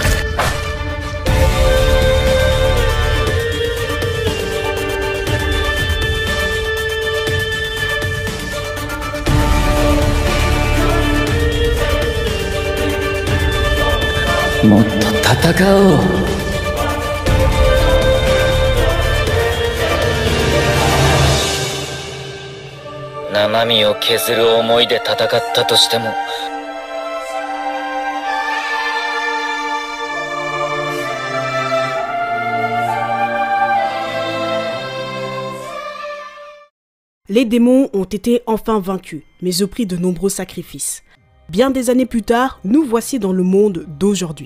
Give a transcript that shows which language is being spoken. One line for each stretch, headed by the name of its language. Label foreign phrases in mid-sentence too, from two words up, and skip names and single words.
Japanese: もっと戦おう。生身を削る思いで戦ったとしても、
French: Les démons ont été enfin vaincus, mais au prix de nombreux sacrifices. Bien des années plus tard, nous voici dans le monde d'aujourd'hui.